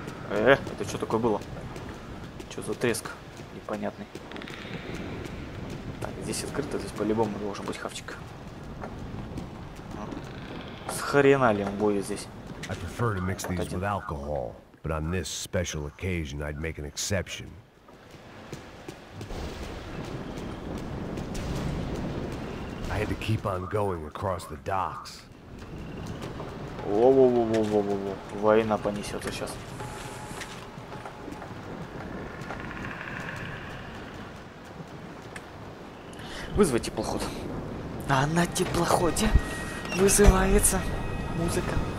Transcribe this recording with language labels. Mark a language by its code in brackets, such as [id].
[ru] Это что такое было? Что за треск непонятный? Так, здесь открыто, здесь по-любому должен быть хавчик. С хрена ли он будет здесь? [en] I prefer to mix these with alcohol, but on this special occasion I'd make an exception. I had to keep on going across the docks. [ru] Во-во-во-во-во-во. Война понесется сейчас. Вызвать теплоход. А на теплоходе вызывается музыка.